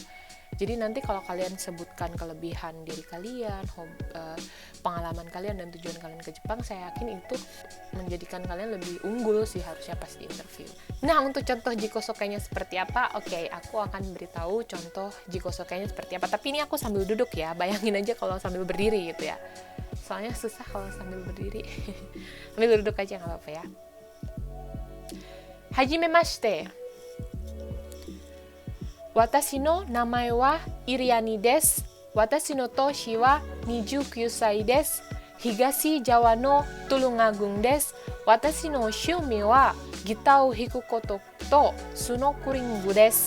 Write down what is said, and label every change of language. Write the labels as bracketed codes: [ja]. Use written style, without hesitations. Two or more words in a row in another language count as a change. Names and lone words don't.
[id] Jadi nanti kalau kalian sebutkan kelebihan diri kalian, pengalaman kalian, dan tujuan kalian ke Jepang, saya yakin itu menjadikan kalian lebih unggul sih harusnya pas di interview. Nah, untuk contoh jikosokainya seperti apa? Oke, aku akan beritahu contoh jikosokainya seperti apa. Tapi ini aku sambil duduk ya, bayangin aja kalau sambil berdiri gitu ya. Soalnya susah kalau sambil berdiri. Sambil duduk aja nggak apa-apa ya. [ja] はじめまして。私の名前はIrianiです. 私の年は 29 歳です。東ジャワのTulungagung desu. 私の趣味はギターを弾くこととスノークリングです。